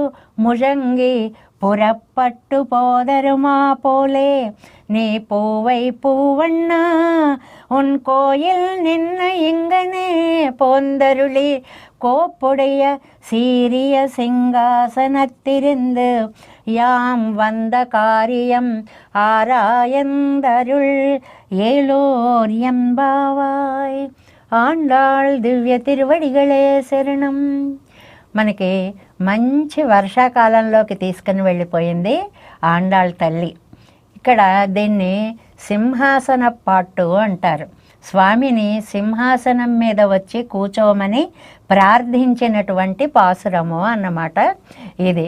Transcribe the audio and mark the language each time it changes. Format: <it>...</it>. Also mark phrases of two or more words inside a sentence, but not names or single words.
<ta>முழங்கி புறப்பட்டு போதருமா போலே நீ பூவை பூவண்ணா உன் கோயில் நின்ன இங்கனே போந்தருளி கோப்புடைய சீரிய சிங்காசனத்திருந்து யாம் வந்த காரியம் ஆராயந்தருள் ஏலோர் எம்பாவாய். ஆண்டாள் திவ்ய திருவடிகளே சரணம்.</ta> <te>మనకి మంచి వర్షాకాలంలోకి తీసుకుని వెళ్ళిపోయింది ఆండాళ్ తల్లి. ఇక్కడ దీన్ని సింహాసన పాట్టు అంటారు. స్వామిని సింహాసనం మీద వచ్చి కూర్చోమని ప్రార్థించినటువంటి పాసురము అన్నమాట ఇది.</te>